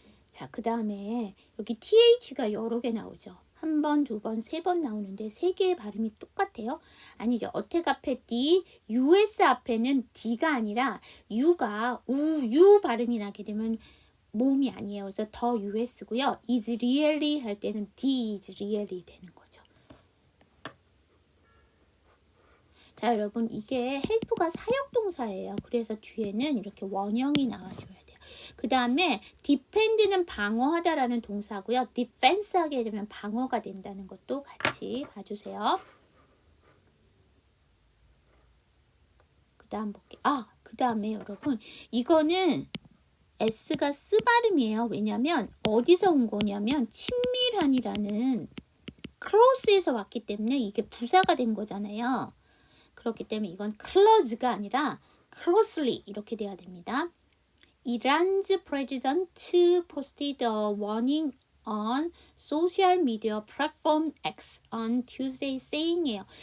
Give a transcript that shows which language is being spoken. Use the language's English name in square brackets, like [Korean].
[Korean] 자, 그 다음에 여기 TH가 여러 개 나오죠. 한 번, 두 번, 세 번 나오는데 세 개의 발음이 똑같아요? 아니죠. 어택 앞에 D, US 앞에는 D가 아니라 U가 U 발음이 나게 되면 모음이 아니에요. 그래서 더 US고요. is really 할 때는 D is really 되는 거죠. 자, 여러분 이게 help가 사역동사예요. 그래서 뒤에는 이렇게 원형이 나와줘야 돼요. 그 다음에 defend는 방어하다라는 동사고요. defense 하게 되면 방어가 된다는 것도 같이 봐주세요. 그 다음 볼게요. 그 다음에 여러분 이거는 S가 쓰 발음이에요. 왜냐면 어디서 온 거냐면 친밀한이라는 close에서 왔기 때문에 이게 부사가 된 거잖아요. 그렇기 때문에 이건 close가 아니라 closely 이렇게 돼야 됩니다. [English] Iran's president posted a warning on social media platform X on Tuesday saying이에요.